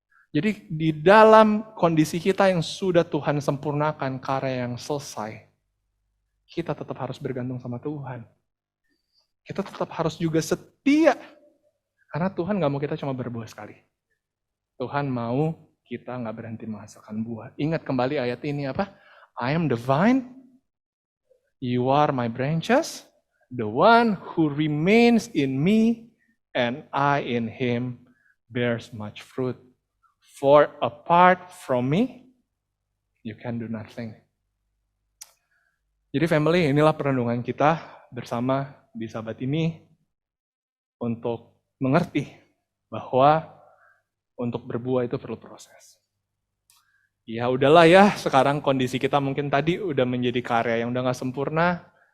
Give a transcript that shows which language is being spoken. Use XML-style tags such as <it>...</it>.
<id>Jadi di dalam kondisi kita yang sudah Tuhan sempurnakan, karya yang selesai, kita tetap harus bergantung sama Tuhan. Kita tetap harus juga setia. Karena Tuhan gak mau kita cuma berbuah sekali. Tuhan mau kita gak berhenti menghasilkan buah. Ingat kembali ayat ini apa?</id> <en>I am the vine, you are my branches, the one who remains in me, and I in him bears much fruit. For apart from me, you can do nothing.</en> <id>Jadi family, inilah perenungan kita bersama di Sabat ini untuk mengerti bahwa untuk berbuah itu perlu proses. Ya udahlah ya, sekarang kondisi kita mungkin tadi udah menjadi karya yang udah gak sempurna.</id>